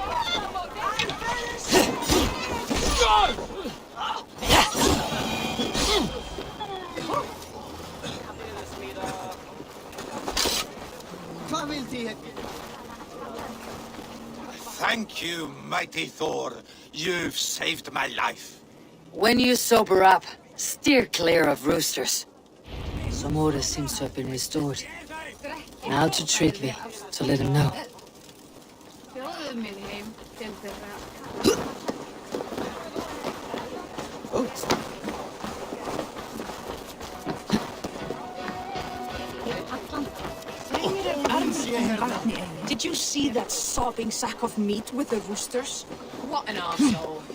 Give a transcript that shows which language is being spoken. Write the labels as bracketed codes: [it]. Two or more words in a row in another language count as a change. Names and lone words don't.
[en] Thank you, mighty Thor. You've saved my life. When you sober up, steer clear of roosters. Some order seems to have been restored. Now to Tryggvi, to let him know. [is] Bjóðuðu mér heim til þeirra. [en] Did you see that sopping sack of meat with the roosters? What an arsehole.